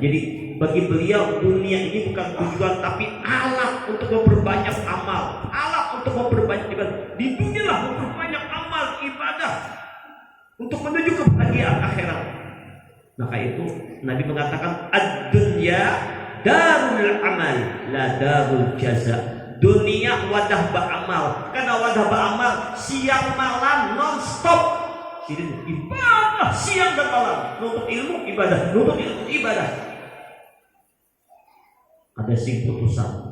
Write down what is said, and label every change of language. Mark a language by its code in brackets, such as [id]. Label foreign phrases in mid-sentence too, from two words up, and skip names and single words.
[id] Jadi bagi beliau dunia ini bukan tujuan, tapi alat untuk memperbanyak amal, alat untuk memperbanyak ibadah. Di dunia lah memperbanyak amal ibadah untuk menuju kebahagiaan akhirat. Maka itu Nabi mengatakan, [ar] الدنيا دار عمل لا دار جزاء. [id] Dunia wadah beramal, karena wadah beramal siang malam non-stop. Jadi ibadah siang dan malam, nuntut ilmu ibadah, nuntut ilmu ibadah. [bjn] Ada sing putusan.